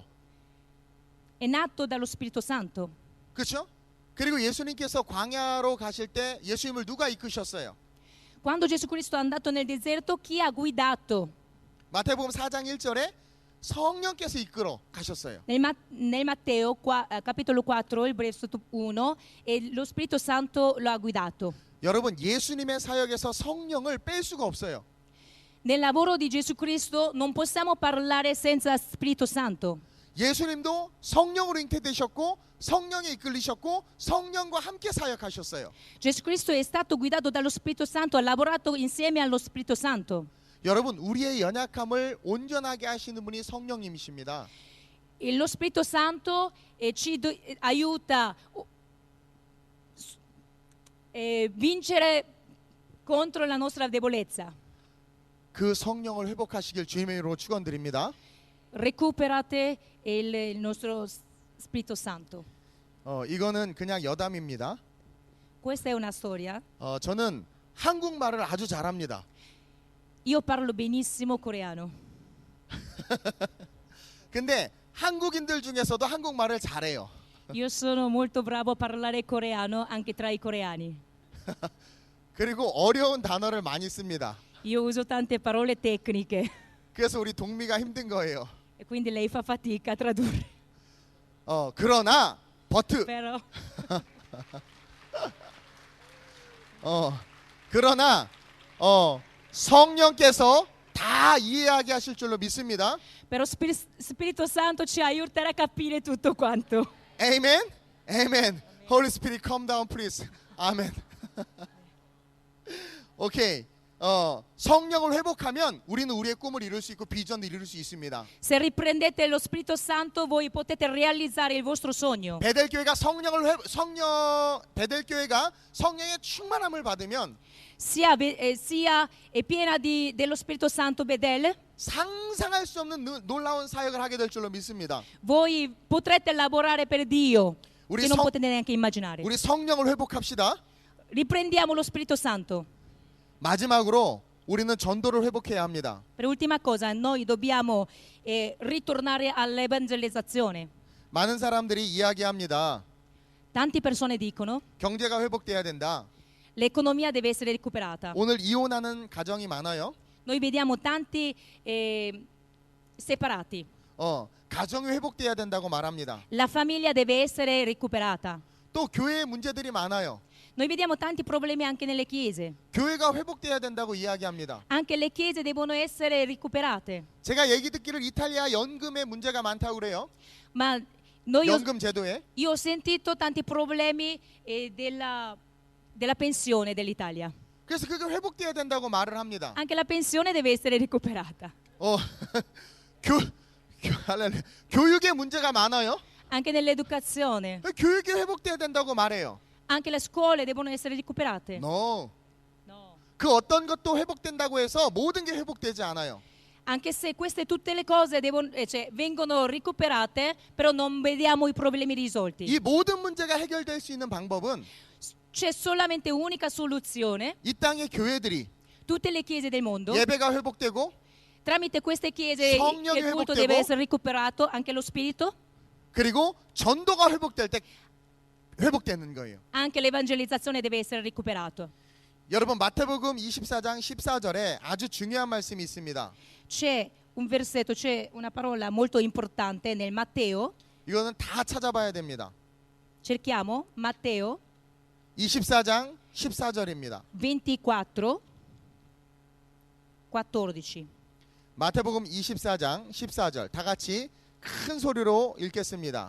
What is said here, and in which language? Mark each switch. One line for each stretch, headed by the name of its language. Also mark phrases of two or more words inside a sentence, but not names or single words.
Italian: È nato dallo Spirito Santo.
Korean: 그렇죠? 그리고 예수님께서 광야로 가실 때 예수님을 누가 이끄셨어요?
Italian: Quando Gesù Cristo è andato nel deserto, chi ha guidato?
Korean: 마태복음 4장 1절에 성령께서 이끌어 가셨어요.
Italian: Nel Matteo capitolo 4, il versetto 1, e lo Spirito Santo lo ha guidato.
Korean: 여러분, 예수님의 사역에서 성령을 뺄 수가 없어요.
Italian: Nel lavoro di Gesù Cristo non possiamo parlare senza Spirito Santo.
Korean: 예수님도 성령으로 잉태되셨고 성령에 이끌리셨고 성령과 함께 사역하셨어요.
Italian: Gesù Cristo è stato guidato dallo Spirito Santo, ha lavorato insieme allo Spirito Santo.
Korean: 여러분, 우리의 연약함을 온전하게 하시는 분이 성령님이십니다.
Italian: E lo Spirito Santo aiuta vincere contro la nostra debolezza.
Korean: 그 성령을 회복하시길 주님의 이름으로 축원드립니다.
Italian: Recuperate il nostro Spirito Santo.
Korean: 이거는 그냥 여담입니다.
Italian: Questa è una storia.
Korean: 저는 한국말을 아주 잘합니다.
Italian: Io parlo benissimo coreano.
Korean: 근데 한국인들 중에서도 한국말을 잘해요.
Italian: Io sono molto bravo a parlare coreano anche tra i coreani.
Korean: 그리고 어려운 단어를 많이 씁니다.
Italian: Io uso tante parole tecniche
Korean: 그래서 우리 동미가 힘든 거예요.
Italian: e quindi lei fa fatica a tradurre.
Korean: 그러나 버트
Italian: Però
Korean: 그러나 성령께서 다 이해하게 하실 줄로 믿습니다.
Italian: Però Spirito Santo ci aiuterà a capire tutto quanto.
English: Amen. Amen. Holy Spirit, come down, please.
Korean: 아멘. 오케이. 성령을 회복하면 우리는 우리의 꿈을 이룰 수 있고 비전도 이룰 수 있습니다.
Italian: Se riprendete lo Spirito Santo, voi potete realizzare il vostro sogno.
Korean: 베델교회가 베델교회가 성령의 충만함을 받으면
Italian: Sia è piena dello Spirito Santo Bedel,
Korean: 상상할 수 없는 놀라운 사역을 하게 될 줄로 믿습니다.
Italian: voi potrete lavorare per Dio
Korean: 우리
Italian: che non potete neanche immaginare.
Korean: 우리 성령을 회복합시다.
Italian: Riprendiamo lo Spirito Santo.
Korean: 마지막으로 우리는 전도를 회복해야 합니다.
Italian: Per ultima cosa, noi dobbiamo ritornare all'evangelizzazione.
Korean: 많은 사람들이 이야기합니다.
Italian: Tante persone dicono
Korean: 경제가 회복돼야 된다.
Italian: l'economia deve essere recuperata.
Korean: 오늘 이혼하는 가정이 많아요.
Italian: Noi vediamo tanti separati.
Korean: 가정이 회복돼야 된다고 말합니다.
Italian: La famiglia deve essere recuperata.
Korean: 또 교회에 문제들이 많아요.
Italian: Noi vediamo tanti problemi anche nelle chiese.
Korean: 교회가 회복돼야 된다고 이야기합니다.
Italian: Anche le chiese devono essere recuperate.
Korean: 제가 얘기 듣기를 이탈리아 연금에 문제가 많다고 그래요.
Italian: Ma
Korean: 연금 제도에.
Italian: io ho sentito tanti problemi della pensione dell'Italia.
Korean: 그래서 그게 회복돼야 된다고 말을 합니다.
Italian: Anche la pensione deve essere recuperata.
Korean: 교육에 문제가 많아요.
Italian: Anche nell'educazione.
Korean: 교육이 회복돼야 된다고 말해요.
Italian: Anche le scuole devono essere recuperate. No. No.
Korean: 그 어떤 것도 회복된다고 해서 모든 게 회복되지 않아요.
Italian: Anche se queste tutte le cose vengono recuperate, però non vediamo i problemi risolti.
Korean: 이 모든 문제가 해결될 수 있는 방법은
Italian: C'è solamente unica soluzione.
Korean: 이 땅의 교회들이
Italian: Tutte le chiese del mondo,
Korean: 예배가 회복되고
Italian: tramite queste chiese
Korean: 성령이
Italian: il culto
Korean: 회복되고,
Italian: deve essere recuperato, anche lo spirito,
Korean: 그리고 전도가 회복될 때 회복되는 거예요.
Italian: anche l'evangelizzazione deve essere recuperato.
Korean: 여러분 마태복음 24장 14절에 아주 중요한 말씀이 있습니다.
Italian: C'è un versetto, c'è una parola molto importante nel Matteo.
Korean: 이거는 다 찾아봐야 됩니다.
Italian: Cerchiamo Matteo
Korean: 24장 14절입니다.
Italian: 24, 14.
Korean: 마태복음 24장 14절 다 같이 큰 소리로 읽겠습니다.